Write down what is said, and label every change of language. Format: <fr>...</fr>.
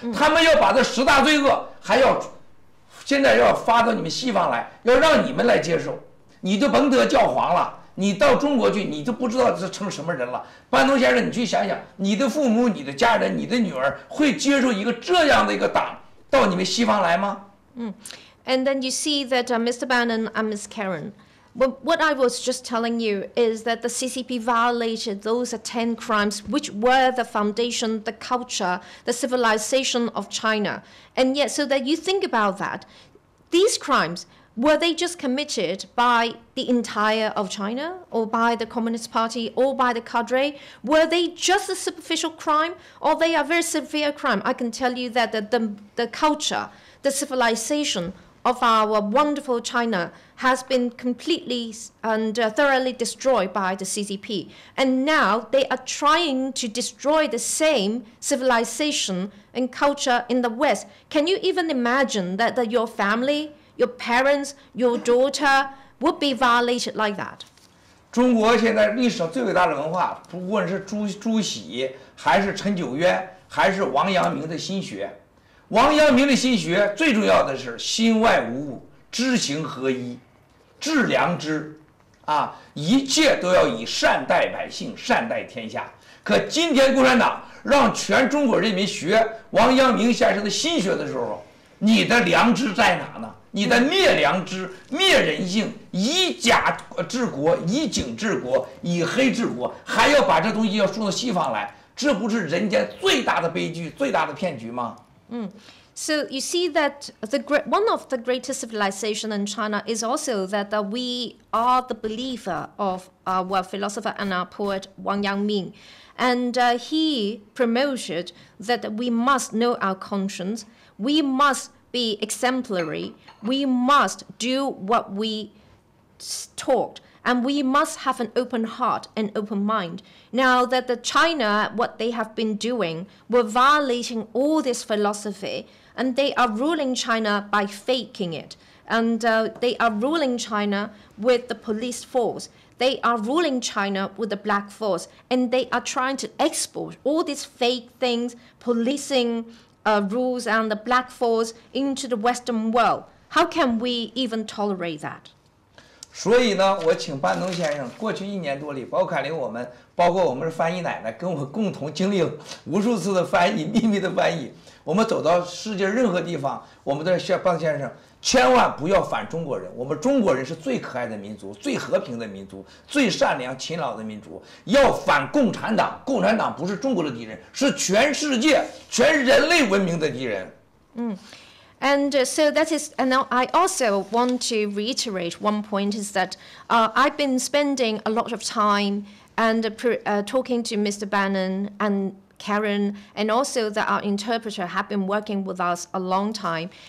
<zh>他们要把这10大罪恶，现在要发到你们西方来，要让你们来接受，你就甭得教皇了。你到中国去，你就不知道这成什么人了。班农先生，你去想想，你的父母、你的家人、你的女儿会接受一个这样的一个党到你们西方来吗？</zh> <en>And then you see that Mr. Bannon and Ms. Karen, what I was just telling you is that the CCP violated those 10 crimes which were the foundation, the culture, the civilization of China. And yet, so that you think about that, these crimes, were they just committed by the entire of China, or by the Communist Party, or by the cadre? Were they just a superficial crime, or they are very severe crime? I can tell you that the culture, the civilization of our wonderful China has been completely and thoroughly destroyed by the CCP. And now they are trying to destroy the same civilization and culture in the West. Can you even imagine that your family, your parents, your daughter would be violated like that?</en> <zh>中国现在历史上最伟大的文化，不论是朱熹，还是陈九渊，还是王阳明的心学。王阳明的心学最重要的是心外无物，知行合一，致良知，一切都要以善待百姓，善待天下。可今天共产党让全中国人民学王阳明先生的心学的时候，你的良知在哪呢？你的灭良知、灭人性，以假治国，以警治国，以黑治国，还要把这东西要送到西方来，这不是人间最大的悲剧、最大的骗局吗？</zh> <en>So you see that one of the greatest civilization in China is also that we are the believer of our philosopher and our poet Wang Yangming. And he promoted that we must know our conscience, we must be exemplary, we must do what we taught, and we must have an open heart and open mind. Now that the China, what they have been doing, were violating all this philosophy, and they are ruling China by faking it. and they are ruling China with the police force. They are ruling China with the black force, and they are trying to export all these fake things, policing rules and the black force into the Western world. How can we even tolerate that?</en> <zh>所以呢，我请班农先生，过去1年多里，包括凯琳包括我们的翻译奶奶，跟我共同经历了无数次的翻译，秘密的翻译。我们走到世界任何地方，我们的班先生千万不要反中国人。我们中国人是最可爱的民族，最和平的民族，最善良勤劳的民族。要反共产党，共产党不是中国的敌人，是全世界、全人类文明的敌人。</zh> <en>And so that is, and now I also want to reiterate one point is that I've been spending a lot of time and talking to Mr. Bannon and Karen, and also that our interpreter have been working with us a long time.</en>